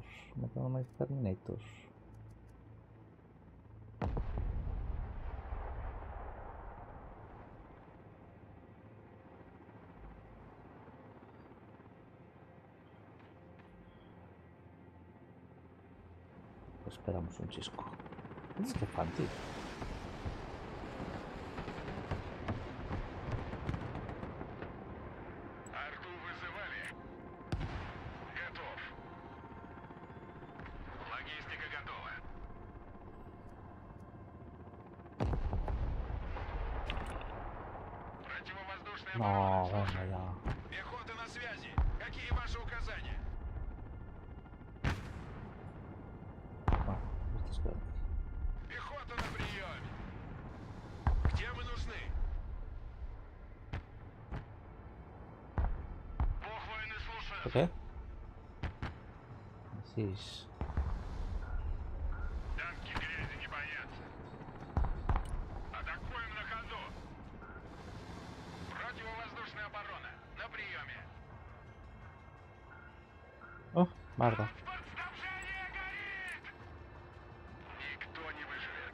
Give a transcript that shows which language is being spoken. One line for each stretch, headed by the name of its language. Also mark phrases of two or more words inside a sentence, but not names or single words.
Spanish: No tengo más Terminator. Pues esperamos un chisco. Es que fanti.
Russian: Арту вызывали. Готов. Логистика готова. Противовоздушная оборона.
Spanish: No, venga
Russian: Слушаю.
Spanish: ya.
Russian: Пехота на связи. Какие ваши указания?
Spanish: Bueno, esto es que...
Russian: Пехота на приеме. Где вы нужны? Бог войны слушает.
Spanish: ¿Por qué? Así es.
Russian: Танки грязи не боятся. Атакуем на ходу. Противовоздушная оборона. На приеме.
Spanish: Oh, Marta.
Russian: Снабжение горит! Никто не выживет.